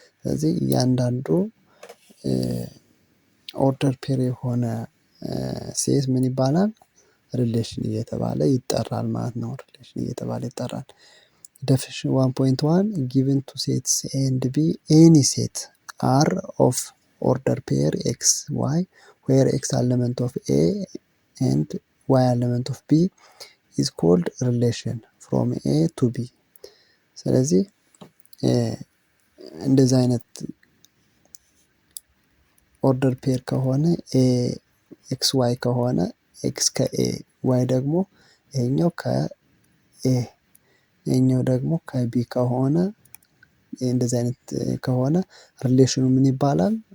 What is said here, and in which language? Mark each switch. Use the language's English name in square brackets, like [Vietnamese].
[Amharic] ስለዚህ እያንዳንዱ ኦርደር ፔር የሆነ ሴት ምን ይባላል? ሪሌሽን እየተባለ ይጠራል ማለት ነው። ሪሌሽን እየተባለ ይጠራል። [English] definition 1.1 given to sets A and B any set R of order pair x y where x element of A and y element of B is called relation from A to B. [Amharic] ስለዚህ እንደዚህ አይነት ኦርደር ፔር ከሆነ ኤ ኤክስ ዋይ ከሆነ ኤክስ ከኤ ዋይ ደግሞ ይሄኛው ከኤ ይሄኛው ደግሞ ከቢ ከሆነ እንደዚህ አይነት ከሆነ ሪሌሽኑ ምን ይባላል?